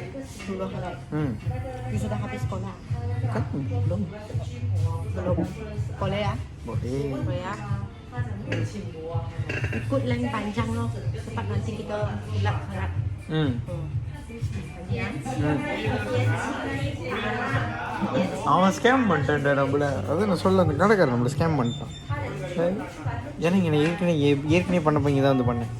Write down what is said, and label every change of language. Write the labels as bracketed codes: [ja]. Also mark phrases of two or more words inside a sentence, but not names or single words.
[ms] Belum highlight. You sudah habis sekolah? Bukan, belum. Belum. Boleh ya? Boleh. Boleh ya? Ikut line panjang loh. Cepat nanti kita hilat. [ta] அவன் ஸ்கேம் பண்ணிட்டான்டா நம்மளை. அது நான் சொல்ல, அந்த கடைக்காரன் நம்மளை ஸ்கேம் பண்ணிட்டான். ஏன்னா இங்கே ஏற்கனவே பண்ண பையன் தான் வந்து பண்ணேன்.